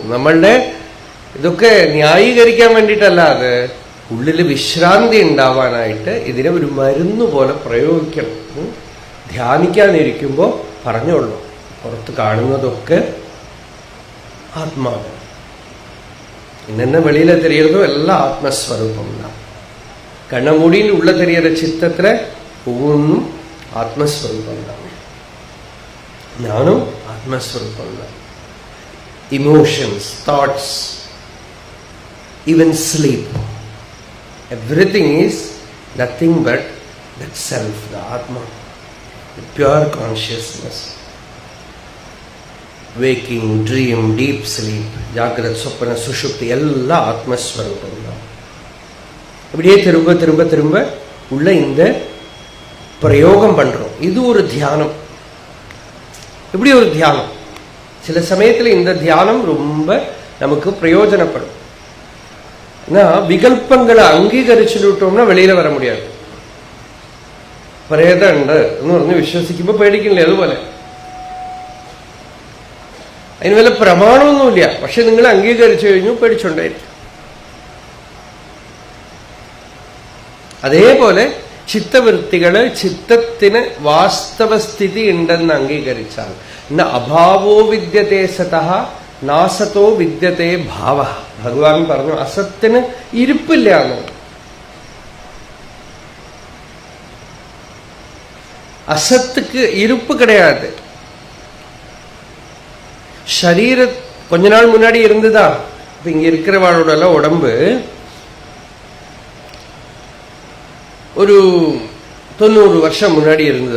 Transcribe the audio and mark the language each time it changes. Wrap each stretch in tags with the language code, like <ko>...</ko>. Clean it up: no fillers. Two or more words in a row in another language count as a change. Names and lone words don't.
<ml>നമ്മളുടെ ഇതൊക്കെ ന്യായീകരിക്കാൻ വേണ്ടിയിട്ടല്ല, അത് ഉള്ളിൽ വിശ്രാന്തി ഉണ്ടാവാനായിട്ട് ഇതിനെ ഒരു മരുന്ന് പോലെ പ്രയോഗിക്കണം. ധ്യാനിക്കാനിരിക്കുമ്പോൾ പറഞ്ഞോളൂ, പുറത്ത് കാണുന്നതൊക്കെ ആത്മാവ്,</ml> <ta>இன்னே வெளியிலே தெரியறதோ</ta> <ml>എല്ലാം ആത്മസ്വരൂപം தான்.</ml> <ta>கண்ணமூடியில் உள்ள தெரியற சித்தத்துல ஒவ்வொன்றும் ஆத்மஸ்வரூபம் தான். ஞானம் ஆத்மஸ்வரூபம் தான்.</ta> <en>emotions, thoughts, even sleep, everything is nothing but that self, the Atma, the pure consciousness. Waking, dream, deep sleep,</en> <ta>ஜாகிரத், சொப்பன, சுஷுப்தி எல்லாம் ஆத்மஸ்வரூபம் தான். இப்படியே திரும்ப திரும்ப திரும்ப உள்ள இந்த பிரயோகம் பண்றோம். இது ஒரு தியானம். இப்படி ஒரு தியானம் சில சமயத்தில் இந்த தியானம் ரொம்ப நமக்கு பிரயோஜனப்படும். ஏன்னா விகல்பங்களை அங்கீகரிச்சுட்டோம்னா வெளியில வர முடியாது.</ta> <ml>പ്രേതമുണ്ട് എന്ന് പറഞ്ഞ് വിശ്വസിക്കുമ്പോൾ പേടിക്കില്ലേ? അതുപോലെ അതിന് വല്ല പ്രമാണമൊന്നുമില്ല, പക്ഷെ നിങ്ങൾ അംഗീകരിച്ചു കഴിഞ്ഞു, പേടിച്ചുണ്ടായിരിക്കും. അതേപോലെ ചിത്തവൃത്തികള് ചിത്തത്തിന് വാസ്തവസ്ഥിതി ഉണ്ടെന്ന് അംഗീകരിച്ചാൽ,</ml> <sa>अभावो विद्यते सतः नासतो विद्यते भाव.</sa> <ml>ഭഗവാൻ പറഞ്ഞു അസത്തിന് ഇരിപ്പില്ല എന്ന്.</ml> <ta>அசத்துக்கு இருப்பு கிடையாது. சரீர கொஞ்ச நாள் முன்னாடி இருந்துதா? இப்ப இங்க இருக்கிறவாளோட எல்லாம் உடம்பு ஒரு 90 வருஷம் முன்னாடி இருந்ததா?</ta>